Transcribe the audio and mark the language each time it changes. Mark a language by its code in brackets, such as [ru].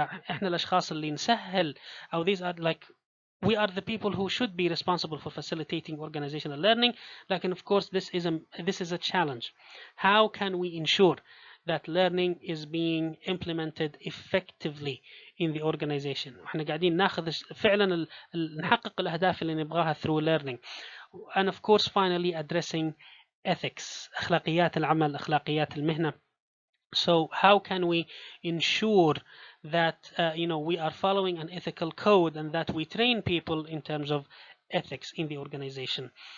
[ar] احنا الاشخاص اللي نسهل او [en] these are like we are the people who should be responsible for facilitating organizational learning. Like, and of course this is a challenge. How can we ensure that learning is being implemented effectively in the organization? [ar] احنا قاعدين ناخذ فعلا نحقق الاهداف اللي نبغاها [en] through learning. And of course finally addressing ethics, [ar] اخلاقيات العمل, اخلاقيات المهنة. [en] So how can we ensure that we are following an ethical code and that we train people in terms of ethics in the organization?